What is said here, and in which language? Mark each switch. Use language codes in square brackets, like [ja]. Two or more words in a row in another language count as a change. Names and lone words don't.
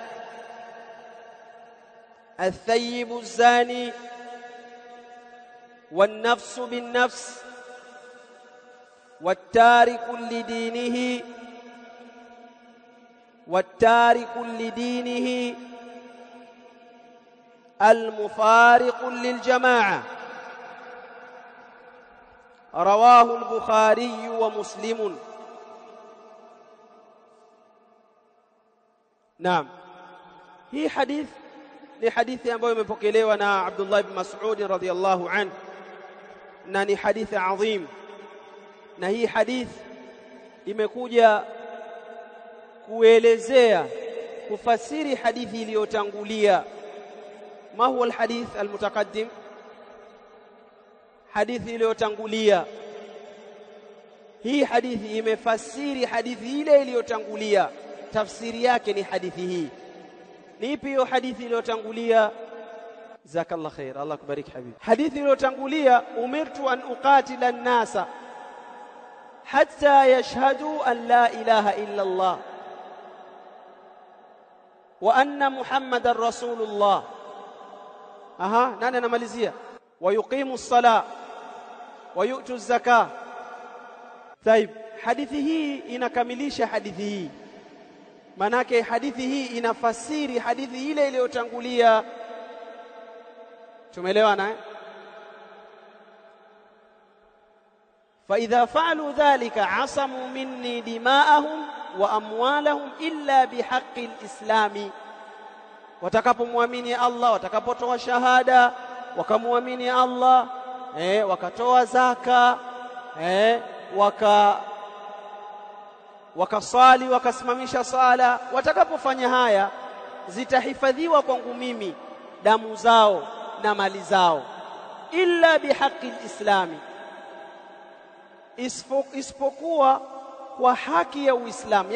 [ar] الثيب الزاني والنفس بالنفس والتارك لدينه المفارق للجماعة. رواه البخاري ومسلم. نعم، [sw] hii hadith ni hadithi ambayo imepokelewa na Abdullah ibn Mas'ud [ar] رضي الله عنه [sw] na ni hadithi adhim, na hii hadith imekuja kuelezea kufasiri hadithi iliyotangulia. [ar] ما هو الحديث المتقدم? [sw] Hadithi iliyotangulia. Hii hadithi imefasiri hadithi ile iliyotangulia, tafsiri yake ni hadithi hii. Ni ipi hiyo hadithi iliyotangulia? [ar] جزاك الله خير, [sw] Allah kubariki habibi. Hadithi iliyotangulia, [ar] أمرت أن أقاتل الناس حتى يشهدوا أن لا إله إلا الله وأن محمدا رسول الله. [sw] Nani anamalizia? [ar] ويقيموا الصلاة ويؤتوا الزكاة. [sw] Taib, hadithi hii inakamilisha hadithi hii. Manake hadithi hii inafasiri hadithi ile iliyotangulia. Tumeelewana eh? [ar] فإذا فعلوا ذلك عصموا مني دماءهم وأموالهم إلا بحق الإسلام. [sw] Watakapomwamini Allah, watakapotoa shahada, wakamwamini Allah, wakatoa zaka, wakasali, wakasimamisha sala, watakapofanya haya zitahifadhiwa kwangu mimi damu zao na mali zao, [ar] إلا بحق الإسلام, [sw] isipokuwa kwa haki ya Uislamu.